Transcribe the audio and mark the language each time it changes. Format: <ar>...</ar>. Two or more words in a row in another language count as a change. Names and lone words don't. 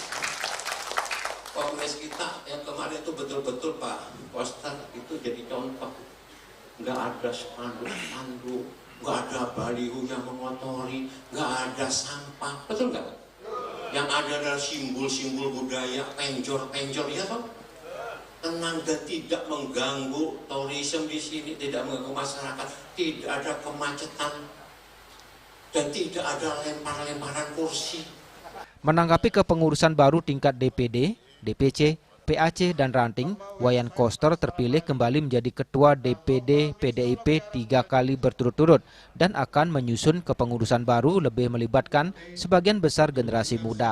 <id>Kongres kita yang kemarin itu betul-betul Pak Koster itu jadi contoh. Nggak ada spanduk-spanduk, nggak ada baliho yang mengotori, nggak ada sampah, betul nggak? Yang ada adalah simbol-simbol budaya, penjor-penjor, ya toh? Tenang dan tidak mengganggu tourism di sini, tidak mengganggu masyarakat, tidak ada kemacetan, dan tidak ada lempar-lemparan kursi. Menanggapi kepengurusan baru tingkat DPD, DPC, PAC, dan ranting, Wayan Koster terpilih kembali menjadi Ketua DPD PDIP 3 kali berturut-turut dan akan menyusun kepengurusan baru lebih melibatkan sebagian besar generasi muda.</id>